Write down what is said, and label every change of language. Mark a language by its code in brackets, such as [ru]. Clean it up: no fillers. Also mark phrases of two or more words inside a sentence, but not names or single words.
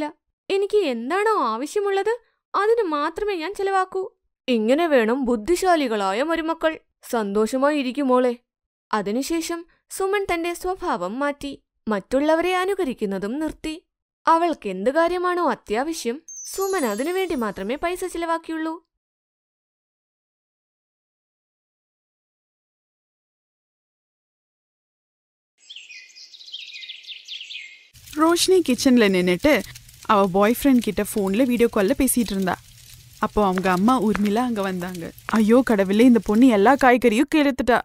[ml] എനിക്ക് എന്താണോ ആവശ്യമുള്ളത് അതിന് മാത്രമേ ഞാൻ ചെലവാക്കൂ. ഇങ്ങനെ വേണം ബുദ്ധിശാലികളായ മരുമക്കൾ. സന്തോഷമായി ഇരിക്കുമോളെ. അതിനുശേഷം സുമൻ തന്റെ സ്വഭാവം മാറ്റി. മറ്റുള്ളവരെ അനുകരിക്കുന്നതും നിർത്തി. അവൾക്ക് എന്ത് കാര്യമാണോ അത്യാവശ്യം, സുമൻ അതിനുവേണ്ടി മാത്രമേ പൈസ ചിലവാക്കിയുള്ളൂ. [ta] ரோஷினி கிச்சனில் நின்றுட்டு அவள் [en] boy friend [ta] கிட்ட ஃபோனில் [en] video call [ta] பேசிகிட்டு இருந்தா. அப்போ அவங்க அம்மா ஊர்மிளா அங்கே வந்தாங்க. ஐயோ கடவுளே, இந்த பொண்ணு எல்லா காய்கறியும் கெடுத்துட்டா.